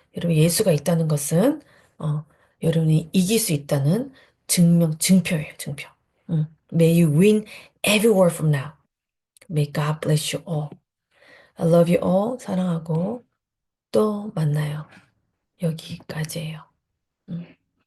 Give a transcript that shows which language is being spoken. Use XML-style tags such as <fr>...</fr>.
<ko>여러분, 예수가 있다는 것은, 여러분이 이길 수 있다는 증표예요, 증표.</ko> <en>May you win everywhere from now. May God bless you all. I love you all.</en> <ko>사랑하고 또 만나요. 여기까지예요.</ko>